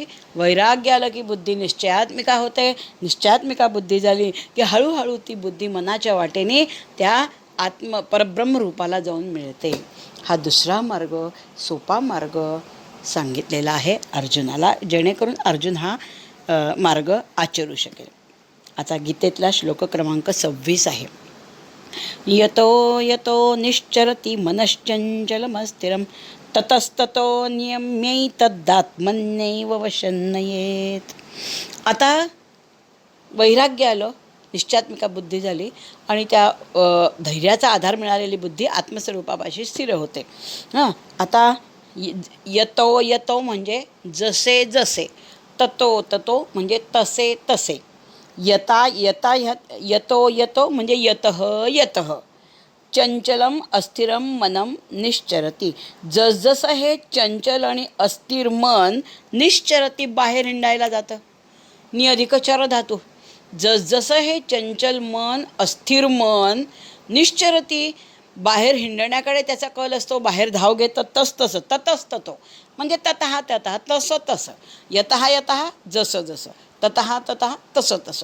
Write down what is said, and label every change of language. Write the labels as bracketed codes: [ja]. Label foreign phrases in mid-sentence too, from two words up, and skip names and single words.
[mr] वैराग्य आलं की बुद्धी निश्चयात्मिका होते. निश्चयात्मिका बुद्धी झाली की हळूहळू ती बुद्धी मनाच्या वाटेने त्या परब्रह्मरूपाला जाऊन मिळते. हा दुसरा मार्ग, सोपा मार्ग सांगितलेला आहे अर्जुनाला, जेणेकरून अर्जुन हा मार्ग आचरू शकेल. आता गीतेतला श्लोक क्रमांक 26 आहे. [sa] यतो यतो निश्चरति मनश्चंचलमस्थिरं ततस्ततो नियम्यैतदात्मन्यैव वशं नयेत्. [mr] आता वैराग्य आलं, निश्चयात्मिका बुद्धी झाली आणि त्या धैर्याचा आधार मिळालेली बुद्धी आत्मस्वरूपापाशी स्थिर होते. आता [sa] यतो यतो [mr] म्हणजे जसे जसे, [sa] ततो ततो [mr] म्हणजे तसे तसे, [sa] यता यता यतो यतो म्हणजे यतः यतः, चंचलम अस्थिरम मनम निश्चरती. [mr] जसजसं हे चंचल आणि अस्थिर मन निश्चरती, बाहेर हिंडायला जातं. निअधिकचार धातू. जसजसं हे चंचल मन, अस्थिर मन निश्चरती, बाहेर हिंडण्याकडे त्याचा कल असतो, बाहेर धाव घेतं, तसतसं ततस्ततो म्हणजे [sa] ततः ततः, [mr] तसं तसं, [sa] यतः यतः [mr] जसं जसं, [sa] ततः ततः [mr] तसं तसं.